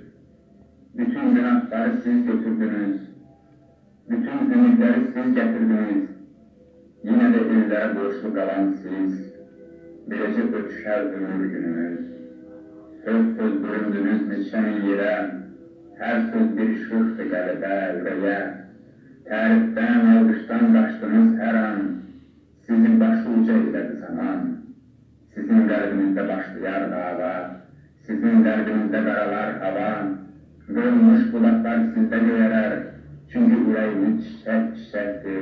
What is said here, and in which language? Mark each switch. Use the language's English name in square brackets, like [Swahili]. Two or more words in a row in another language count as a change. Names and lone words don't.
[Turkish] Bütün günahları siz götürdünüz, bütün ümitleri siz getirdiniz. Yine de illere borçlu kalan siz, birece ötüşer ömür gününüz. [Azerbaijani] Söz büründünüz neçenin yere, her söz bir şıhtı qəlbə, ürəyə. Tərifdən, alqışdan qaçdınız hər an, sizi başuca elədi zaman. Sizin qəlbinizdə başlayar dava, sizin qəlbinizdə qaralar hava. Qırılmış bulaqlar sizdə göyərər, çünki ürəyiniz çiçək-çiçəkdir.